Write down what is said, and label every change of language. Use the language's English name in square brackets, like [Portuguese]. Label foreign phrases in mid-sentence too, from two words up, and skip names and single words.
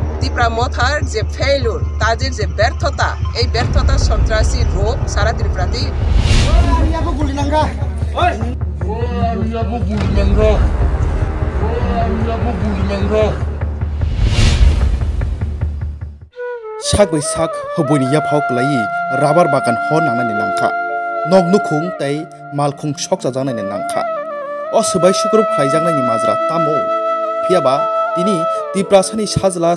[Bangla] ত্রিপুরা মথার যে ফেইলুর, তাদের যে ব্যর্থতা, এই ব্যর্থতা সন্ত্রাসী রূপ সারা ত্রিপুরাতেই। [Kok Borok] sak bai sak hoboni ya phok lai rabar bagan hon nang ni nangkha nog nukhung tai malkhung sok jajang ni nangkha o subai shukurup khaijang ni majra tamo phiaba tini tiprasani sajla